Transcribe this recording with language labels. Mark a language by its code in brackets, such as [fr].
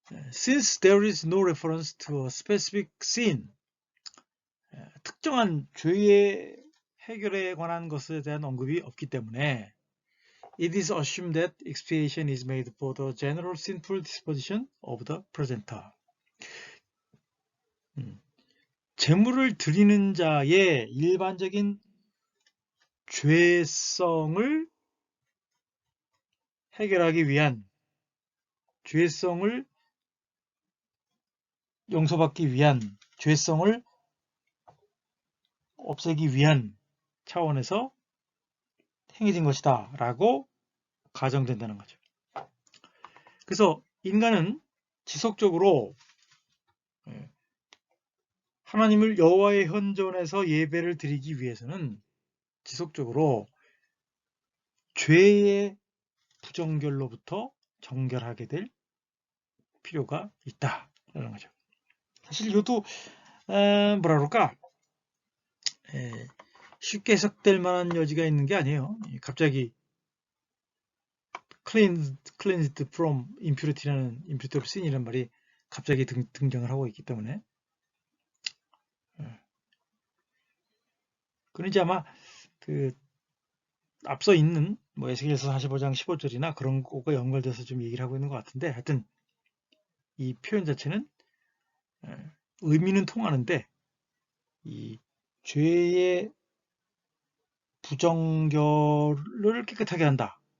[en] Since there is no reference to a specific sin, [ko] 특정한 죄의 해결에 관한 것에 대한 언급이 없기 때문에 [en] it is assumed that expiation is made for the general sinful disposition of the presenter. [ko] 제물을 드리는 자의 일반적인 죄성을 해결하기 위한, 죄성을 용서받기 위한, 죄성을 없애기 위한 차원에서 행해진 것이다 라고 가정된다는 거죠. 그래서 인간은 지속적으로 하나님을 여호와의 현존에서 예배를 드리기 위해서는 지속적으로 죄의 부정결로부터 정결하게 될 필요가 있다라는 거죠. 사실 이것도 뭐라 그럴까, 쉽게 해석될 만한 여지가 있는 게 아니에요. 갑자기 [en] cleansed from impurity라는 impurity of sin이라는 [ko] 말이 갑자기 등장을 하고 있기 때문에. 그는 이제 아마 그 앞서 있는 뭐 에스겔서 45장 15절이나 그런 거가 연결돼서 좀 얘기를 하고 있는 것 같은데, 하여튼 이 표현 자체는 의미는 통하는데 이 죄의 부정결을 깨끗하게 한다.